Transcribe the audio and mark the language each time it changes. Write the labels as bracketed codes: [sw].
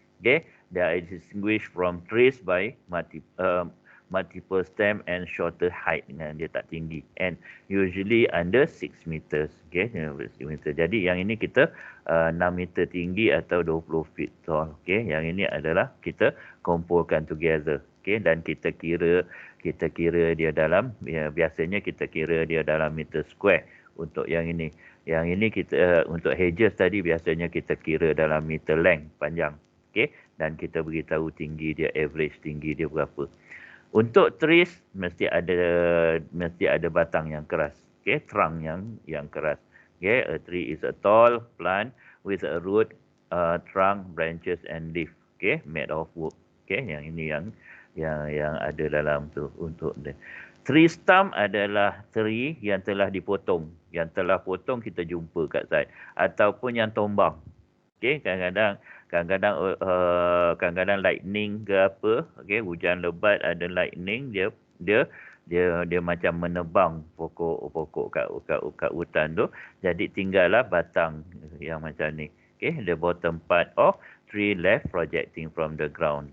[en] Okay, they are distinguished from trees by multiple stem and shorter height, [ms] dengan dia tak tinggi, [en] and usually under 6 meters. [ms] Okay, 6 meter. Jadi yang ini kita 6 meter tinggi atau [en] 20 feet tall. [ms] Okay, yang ini adalah kita kumpulkan together. Okay, dan kita kira dia dalam, biasanya kita kira dia dalam meter square untuk yang ini. Yang ini kita untuk hedges tadi biasanya kita kira dalam meter length, panjang. Okay, dan kita beritahu tinggi dia, average tinggi dia berapa. Untuk trees mesti ada batang yang keras. Okay, trunk yang keras. [en] Okay, a tree is a tall plant with a root, trunk, branches and leaf. Okay, made of wood. [ms] Okay, yang ini yang ada dalam tu untuk dia. Tree stump adalah tree yang telah dipotong. Yang telah potong kita jumpa kat side, ataupun yang tombang. Okay, kadang-kadang lightning ke apa, okay, hujan lebat ada lightning, dia macam menebang pokok-pokok kat hutan tu. Jadi tinggallah batang yang macam ni. [en] Okay, the bottom part of tree left projecting from the ground.